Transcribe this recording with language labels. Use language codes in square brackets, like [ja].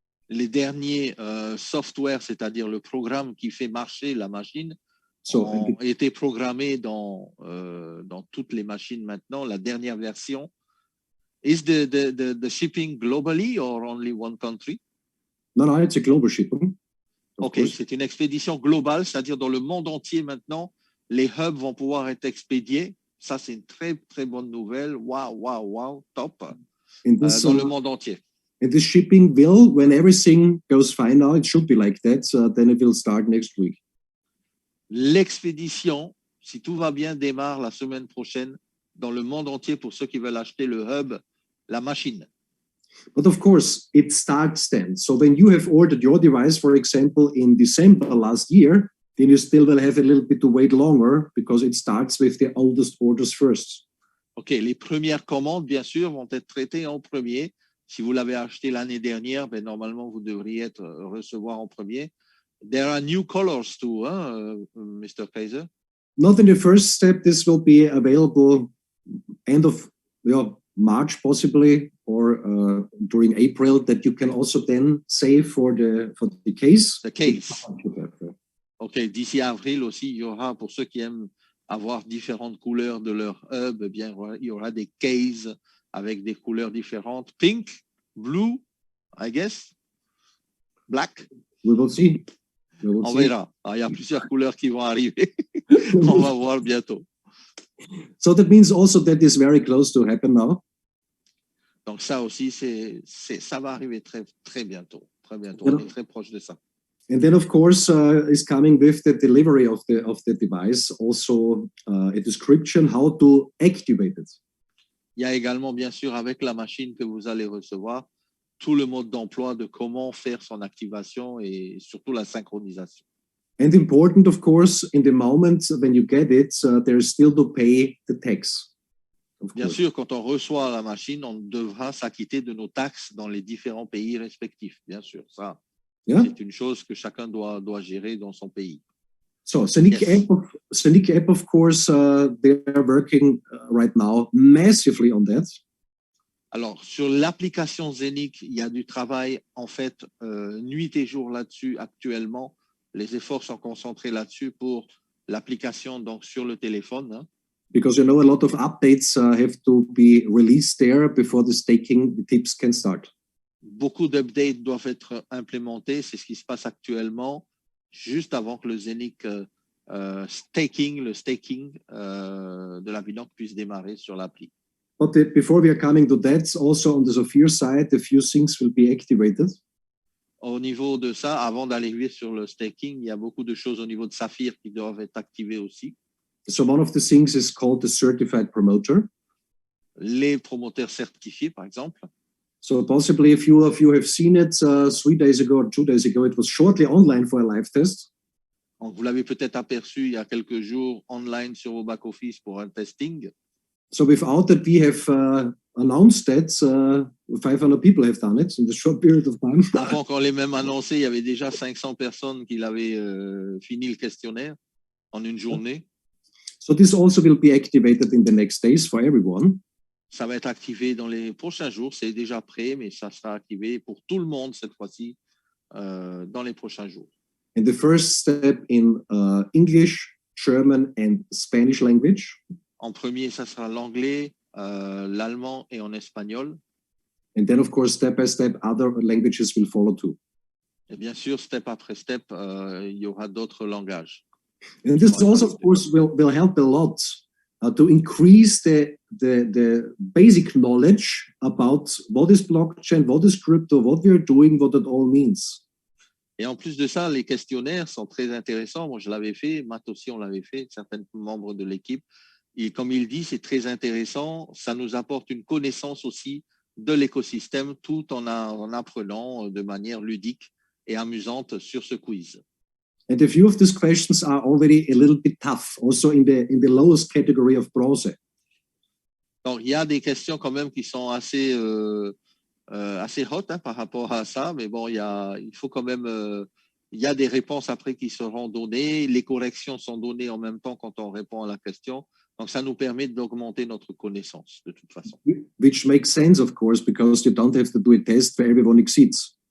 [fr] Les derniers software, c'est-à-dire le programme qui fait marcher la machine, ont été programmés dans toutes les machines maintenant. La dernière version. [en] Is the shipping globally or only one country? No, it's a global shipping. [fr] Ok, c'est une expédition globale, c'est-à-dire dans le monde entier maintenant, les hubs vont pouvoir être expédiés. Ça, c'est une très, très bonne nouvelle. Wow, top. Dans le monde entier. [en] And this shipping will, when everything goes fine now, it should be like that, then it will start next week. [fr] L'expédition, si tout va bien, démarre la semaine prochaine dans le monde entier pour ceux qui veulent acheter le hub, la machine. [en] But of course, it starts then. So when you have ordered your device, for example, in December last year, then you still will have a little bit to wait longer because it starts with the oldest orders first. [fr] OK, les premières commandes, bien sûr, vont être traitées en premier. Si vous l'avez acheté l'année dernière, ben, normalement, vous devriez recevoir en premier. [en] There are new colors too, Mr. Kaiser? Not in the first step. This will be available end of March, possibly, or during April, that you can also then save for the case. The case. [fr] OK, d'ici avril aussi, il y aura, pour ceux qui aiment avoir différentes couleurs de leur hub, eh bien, il y aura des cases avec des couleurs différentes. [en] Pink, blue, I guess, black. We will see. [fr] On verra. Il y a plusieurs couleurs qui vont arriver. On va voir bientôt. [en] So that means also that is very close to happen now. [fr] Donc ça aussi, ça va arriver très, très bientôt. Très bientôt. On est très proche de ça. [en] And then, of course, is coming with the delivery of the device also a description how to activate it. [fr] Il y a également, bien sûr, avec la machine que vous allez recevoir, tout le mode d'emploi de comment faire son activation et surtout la synchronisation. [en] And important, of course, in the moment when you get it, there is still to pay the tax. [fr] Bien sûr, quand on reçoit la machine, on devra s'acquitter de nos taxes dans les différents pays respectifs. Bien sûr, ça, c'est une chose que chacun doit gérer dans son pays. [en] So Scenic App, of course, they are working right now massively on that. [fr] Alors, sur l'application Scenic, il y a du travail, en fait, nuit et jour là-dessus actuellement. Les efforts sont concentrés là-dessus pour l'application donc sur le téléphone. Hein. [en] Because a lot of updates have to be released there before the staking tips can start. [fr] Beaucoup d'updates doivent être implémentés. C'est ce qui se passe actuellement, juste avant que le Scenic staking de la Binoc puisse démarrer sur l'appli. [en] But before we are coming to that, also on the Zephyr side, a few things will be activated. [fr] Au niveau de ça, avant d'aller sur le staking, il y a beaucoup de choses au niveau de Saphir qui doivent être activées aussi. [en] So one of the things is called the certified promoter. [fr] Les promoteurs certifiés, par exemple. [en] So possibly a few of you have seen it 3 days ago or 2 days ago. It was shortly online for a live test. [fr] Donc, vous l'avez peut-être aperçu il y a quelques jours online sur vos back-office pour un testing. [en] So without that, we have announced that 500 people have done it in a short period of time. [fr] Avant qu'on l'ait même annoncé, il y avait déjà 500 personnes qui l'avaient fini le questionnaire en une journée. [en] So this also will be activated in the next days for everyone. [fr] Ça va être activé dans les prochains jours. C'est déjà prêt, mais ça sera activé pour tout le monde cette fois-ci dans les prochains jours. [en] And the first step in English, German and Spanish language. [fr] En premier, ça sera l'anglais, l'allemand et en espagnol. [en] And then, of course, step by step, other languages will follow too. [fr] Et bien sûr, step après step, il y aura d'autres langages. [en] And this also, of course, will help a lot to increase the basic knowledge about what is blockchain, what is crypto, what we are doing, what it all means. [fr] Et en plus de ça, les questionnaires sont très intéressants. Moi, je l'avais fait, Matt aussi, on l'avait fait, certains membres de l'équipe. Et comme il dit, c'est très intéressant. Ça nous apporte une connaissance aussi de l'écosystème tout en apprenant de manière ludique et amusante sur ce quiz. [en] And a few of these questions are already a little bit tough, also in the lowest category of browser. [fr] Donc, il y a des questions quand même qui sont assez assez hot par rapport à ça, mais bon, il faut quand même, il y a des réponses après qui seront données, les corrections sont données en même temps quand on répond à la question, donc ça nous permet d'augmenter notre connaissance de toute façon. [en] Which makes sense, of course, because you don't have to do a test where everyone exceeds.